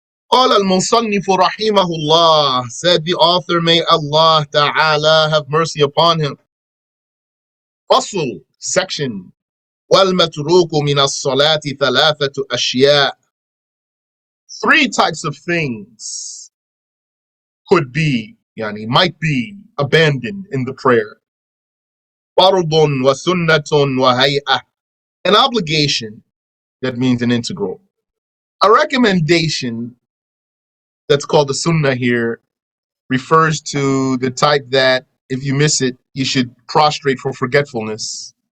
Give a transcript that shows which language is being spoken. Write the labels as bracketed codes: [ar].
[ar] قال المصنف رحمه الله, [en] said the author, may Allah Ta'ala have mercy upon him. [ar] فصل, section. والمتروك من الصلاة ثلاثة أشياء. [en] Three types of things could be, might be abandoned in the prayer. [ar] فرض وسنة وهيئة. [en] An obligation, that means an integral. A recommendation, that's called the sunnah here, refers to the type that if you miss it, you should prostrate for forgetfulness.